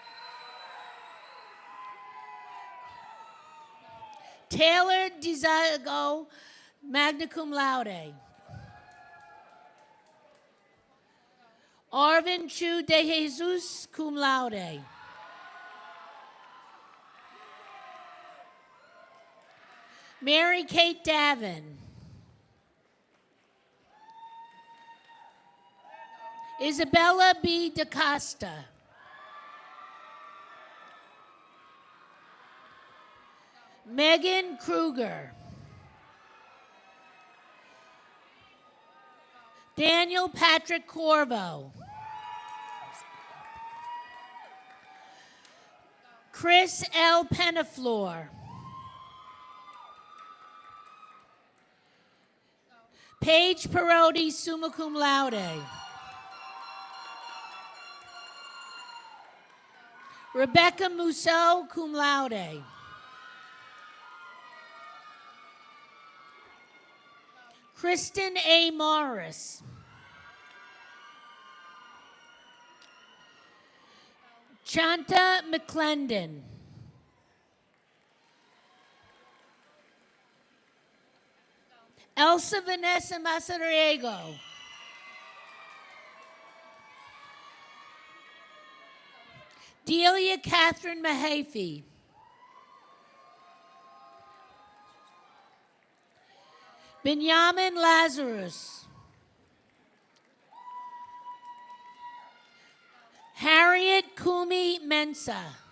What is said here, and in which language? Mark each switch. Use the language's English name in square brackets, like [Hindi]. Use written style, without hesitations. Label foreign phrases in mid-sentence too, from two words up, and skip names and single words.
[English] Taylor DiZago, [Latin] magna cum laude. [English] Arvin Chu de Jesus, [Latin] cum laude. [English] Mary Kate Davin. Isabella B. DaCosta. Megan Kruger. Daniel Patrick Corvo. Chris L. Penaflor. Paige Perotti, [Latin] summa cum laude. [English] Rebecca Musso, [Latin] cum laude. [English] Kristen A. Morris. Chanta McClendon. Elsa Vanessa Masariego. Delia Catherine Mahaffey. Benjamin Lazarus. Harriet Kumi Mensa.